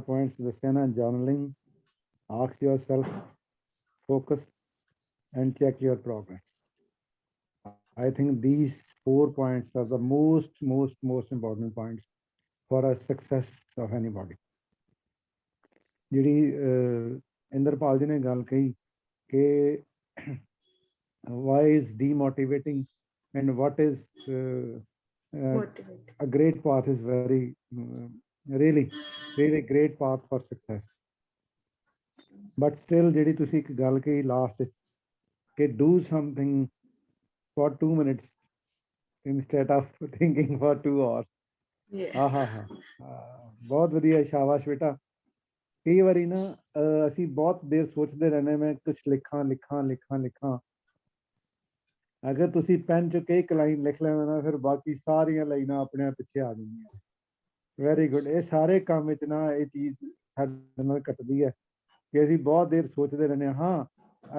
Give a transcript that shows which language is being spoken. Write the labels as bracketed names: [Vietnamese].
[English] 4 points [Punjabi] ਦੱਸਿਆ ਨਾ, [English] journaling, ask yourself, focus and check your progress. I think these 4 points are the most important points for a success of anybody. [Punjabi] ਜਿਹੜੀ ਇੰਦਰਪਾਲ ਜੀ ਨੇ ਗੱਲ ਕਹੀ ਕਿ [English] why is demotivating and what is Motivate. a great path is very really great path for success. But still [Punjabi] ਜਿਹੜੀ ਤੁਸੀਂ ਇੱਕ ਗੱਲ ਕਹੀ ਲਾਸਟ ਕਿ [English] do something for 2 minutes instead of thinking for 2 hours. Yes. [Punjabi] ਬਹੁਤ ਵਧੀਆ, ਸ਼ਾਬਾਸ਼ ਬੇਟਾ। ਕਈ ਵਾਰੀ ਨਾ ਅਸੀਂ ਬਹੁਤ ਦੇਰ ਸੋਚਦੇ ਰਹਿੰਦੇ, ਮੈਂ ਕੁਛ ਲਿਖਾਂ। ਅਗਰ ਤੁਸੀਂ ਪੈਨ 'ਚ ਇੱਕ ਲਾਈਨ ਲਿਖ ਲੈਣਾ ਨਾ, ਫਿਰ ਬਾਕੀ ਸਾਰੀਆਂ ਲਾਈਨਾਂ ਆਪਣੇ ਆਪ ਪਿੱਛੇ ਆ ਜਾਂਦੀਆਂ। Very good. ਇਹ ਸਾਰੇ ਕੰਮ ਵਿੱਚ ਨਾ ਇਹ ਚੀਜ਼ ਸਾਡੇ ਨਾਲ ਘਟਦੀ ਹੈ ਕਿ ਅਸੀਂ ਬਹੁਤ ਦੇਰ ਸੋਚਦੇ ਰਹਿੰਦੇ ਹਾਂ।